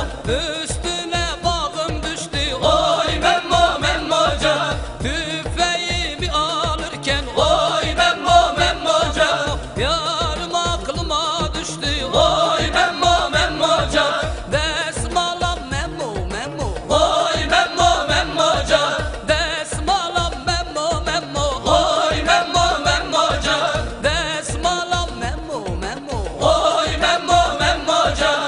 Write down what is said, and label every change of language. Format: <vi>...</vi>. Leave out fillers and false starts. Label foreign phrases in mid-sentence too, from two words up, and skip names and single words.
<tr>Üstüne bağım düştü oy memmo memmo can. Tüfeğimi alırken oy memmo memmo can. Yarım aklıma düştü oy memmo memmo can. Desmala memmo memmo oy memmo memmo can. Desmala memmo memmo oy memmo memmo can. Desmala memmo memmo oy memmo memmo can.</tr>